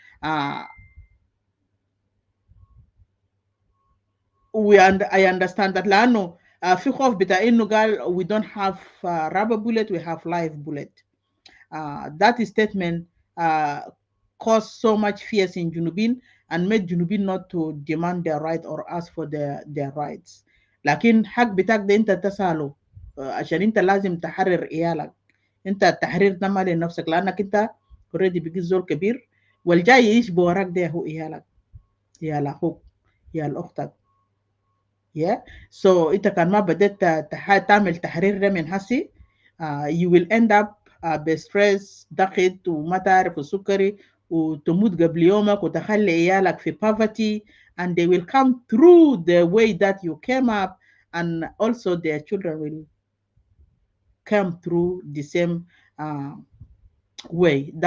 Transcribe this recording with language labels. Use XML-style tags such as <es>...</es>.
<en>I understand that.</en> <ar>لأنه في خوف بتاع إنه قال</ar> <en>we don't have rubber bullet, we have live bullet. That statement caused so much fears in Junubin and made Junubin not to demand their right or ask for their rights.</en> <ar>لكن حق بتاعك ده أنت تسأله عشان أنت لازم تحرر عيالك. أنت التحرير ده ما لنفسك لأنك أنت already بقيت زول كبير والجاي يعيش بوراك ده هو عيالك يا أخوك يا أختك.</ar> <en>Yeah, so</en> <ar>أنت كان ما بدأت تعمل تحرير ده من هسي</ar> <en>you will end up</en> <ar>بستريس ضغط وما تعرف السكري وتموت قبل يومك وتخلي عيالك في</ar> <en>poverty and they will come through the way that you came up and also their children will come through the same way.</en>